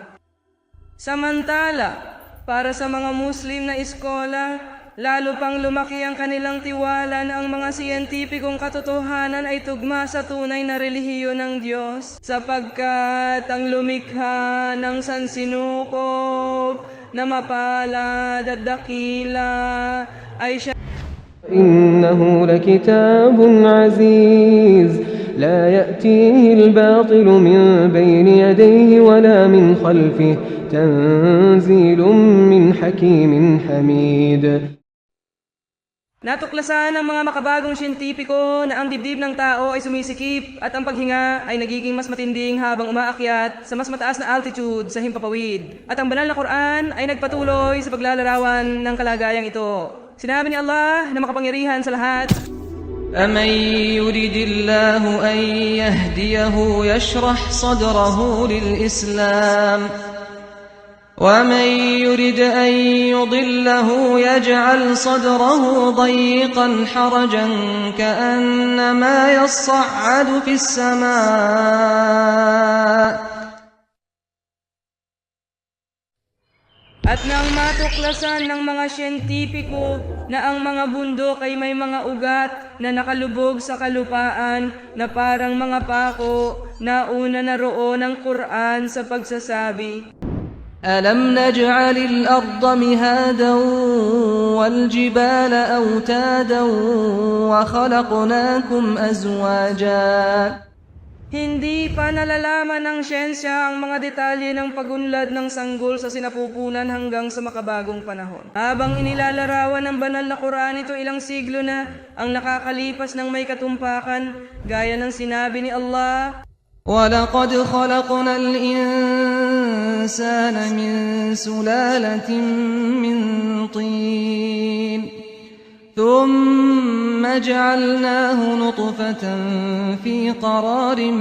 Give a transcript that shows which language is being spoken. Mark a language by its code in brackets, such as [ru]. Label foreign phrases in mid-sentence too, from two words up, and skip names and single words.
[tl] Samantala, para sa mga Muslim na iskola, lalo pang lumaki ang kanilang tiwala na ang mga siyentipikong katotohanan ay tugma sa tunay na relihiyon ng Diyos, sapagkat ang lumikha ng sansinukob na mapalad at dakila ay siya. [ar] إنه لكتاب عزيز لا يأتيه الباطل من بين يديه ولا من خلفه تنزيل من حكيم حميد. [tl] Natuklasan ng mga makabagong siyentipiko na ang dibdib ng tao ay sumisikip at ang paghinga ay nagiging mas matinding habang umaakyat sa mas mataas na altitude sa himpapawid. At ang banal na Quran ay nagpatuloy sa paglalarawan ng kalagayang ito. Sinabi ni Allah na makapangyarihan sa lahat, [ar] أَمَن يُرِدِ اللَّهُ أَن يَهْدِيَهُ يَشْرَحْ صَدْرَهُ لِلْإِسْلَامِ وَمَن يُرِدْ أَن يُضِلَّهُ يَجْعَلْ صَدْرَهُ ضَيِّقًا حَرَجًا كَأَنَّمَا يَصَّعَّدُ فِي السَّمَاءِ. [tl] At nang matuklasan ng mga siyentipiko na ang mga bundok ay may mga ugat na nakalubog sa kalupaan na parang mga pako, na una na roon ang Quran sa pagsasabi, [ar] أَلَمْ نَجْعَلِ الْأَرْضَ مِهَادًا وَالْجِبَالَ أَوْتَادًا وَخَلَقْنَاكُمْ أَزْوَاجًا. [tl] Hindi pa nalalaman ng siyensya ang mga detalye ng pagunlad ng sanggol sa sinapupunan hanggang sa makabagong panahon. Habang inilalarawan ng banal na Quran ito ilang siglo na ang nakakalipas ng may katumpakan, gaya ng sinabi ni Allah, [ar] وَلَقَدْ خَلَقْنَا الْإِنسَانَ مِنْ سُلَالَةٍ مِنْ طِينٍ ثُمَّ جَعَلْنَاهُ نُطْفَةً فِي قَرَارٍ